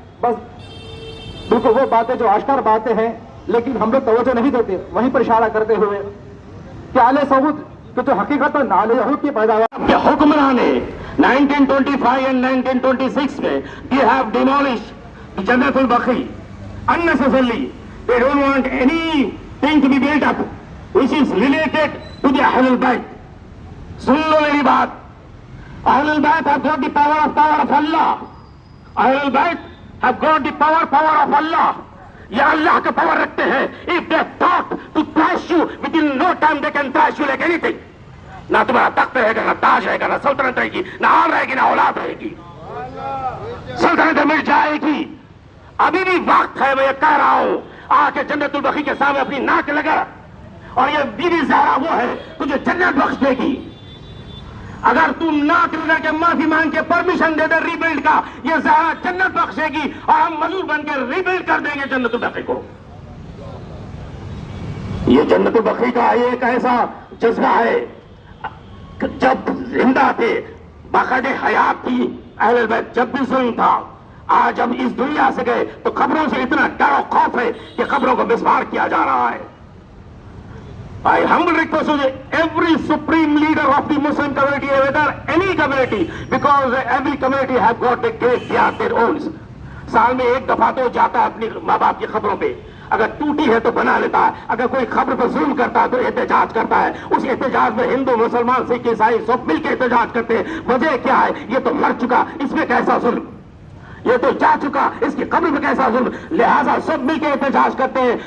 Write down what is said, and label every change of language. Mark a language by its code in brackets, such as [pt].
[ur] بس بالکل وہ باتیں جو آشکار باتیں ہیں لیکن ہم لوگ توجہ نہیں دیتے، وہیں پر اشارہ کرتے ہوئے کہ آل سعود کہ جو حقیقتاً آل یہود کی پیداوار کے حکمران نے 1925 and 1926 میں [en] they have demolished [ur] جنت البقیع unnecessarily. [en] They don't want anything to be built up which is related to the Ahl al-Bayt. [ur] سن لو میری بات. [en] Ahl al-Bayt have got the power of Allah. Ahl al-Bayt have got the power of Allah. [ur] یہ اللہ کا power رکھتے ہیں. [en] If they thought to thrash you within no time they can thrash you like anything. [ur] نہ تمہارا تخت رہے گا، نہ تاج رہے گا، نہ سلطنت رہے گی، نہ آل رہے گی، نہ اولاد رہے گی. سلطنت مٹ جائے گی. ابھی بھی وقت ہے، میں یہ کہہ رہا ہوں، آ کے جنت البقیع کے سامنے اپنی ناک لگا. اور یہ بیوی زہرا وہ ہے تجھے جنت بخش دے گی. اگر تم ناک لگا کے معافی مانگ کے پرمیشن دے دے ری بلڈ کا، یہ زہرا جنت بخشے گی اور ہم مزدور بن کے ری بلڈ کر دیں گے جنت البقیع کو. یہ جنت البقیع کا ایک ایسا جذبہ ہے. جب زندہ تھے، باقاعدہ حیات تھی اہل البیت، جب بھی ظلم تھا. آج جب اس دنیا سے گئے تو قبروں سے اتنا ڈر و خوف ہے کہ قبروں کو مسمار کیا جا رہا ہے. [en] I humbly request every supreme leader of the Muslim community, whether any community, because every community have got a graveyard their own. [ur] سال میں ایک دفعہ تو جاتا ہے اپنی ماں باپ کی خبروں پہ. اگر ٹوٹی ہے تو بنا لیتا ہے. اگر کوئی خبر پر ظلم کرتا ہے تو احتجاج کرتا ہے. اس احتجاج میں ہندو مسلمان سکھ عیسائی سب مل کے احتجاج کرتے ہیں. وجہ کیا ہے؟ یہ تو مر چکا، اس میں کیسا ظلم؟ یہ تو جا چکا، اس کی قبر میں کیسا ظلم؟ لہذا سب مل کے احتجاج کرتے ہیں.